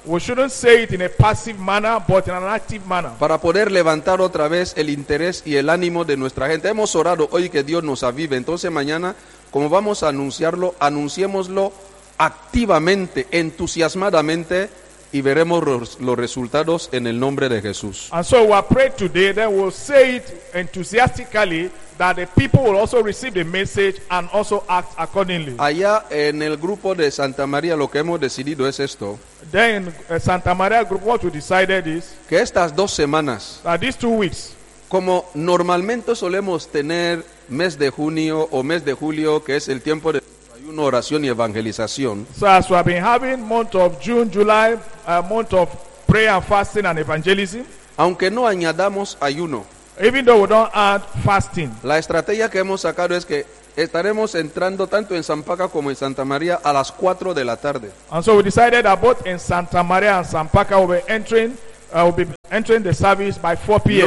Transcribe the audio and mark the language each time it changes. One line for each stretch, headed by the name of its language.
English: We shouldn't say it in a passive manner, but in an active manner.
Spanish: Para poder levantar otra vez el interés y el ánimo de nuestra gente. Hemos orado hoy que Dios nos avive. Entonces mañana, como vamos a anunciarlo, anunciémoslo activamente, entusiasmadamente, y veremos los resultados en el nombre de Jesús.
English: And so we pray today that we'll say it enthusiastically, that the people will also receive the message and also act accordingly.
Spanish: Allá en el grupo de Santa María lo que hemos decidido es esto.
English: Then Santa María group what we decided is
Spanish: que estas dos semanas,
English: that these 2 weeks,
Spanish: como normalmente solemos tener mes de junio o mes de julio, que es el tiempo de una oración y evangelización.
English: So as we have been having month of June, July, a month of prayer and fasting and evangelism.
Spanish: Aunque no añadamos ayuno.
English: Even though we don't add fasting.
Spanish: La estrategia que hemos sacado es que estaremos entrando tanto en San Paca como en Santa María a las 4 de la tarde.
English: And so we decided that both in Santa María and San Paca we'll be entering the service by 4 p.m.